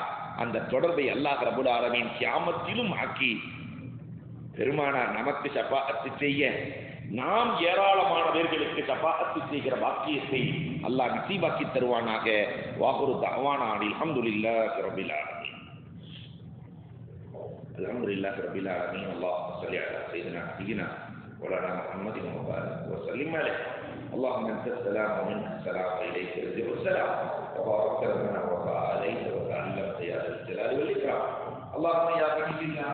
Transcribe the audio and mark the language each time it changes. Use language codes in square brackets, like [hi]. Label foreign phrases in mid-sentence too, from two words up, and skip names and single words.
[ta] அந்த தொடர்பை [ar] الله رب العالمين [ta] கியாமத்திலும் ஆக்கி பெருமானார் நமக்கு ஷஃபாஅத் செய்ய, நாம் ஏராளமானவர்களுக்கு ஷஃபாஅத் செய்கிற பாக்கியத்தை அல்லாஹ் நசீபாக்கி தருவானாக. [ar] وآخر دعوانا الحمد لله رب العالمين. الحمد لله رب العالمين. اللهم صل على سيدنا نبينا وعلى محمد وبارك وسلم عليه. اللهم انت السلام ومنك السلام واليك يرجع السلام تبارك ربنا وتعالى عليك وتعلمت يا ذا الجلال والاكرام. اللهم يا غني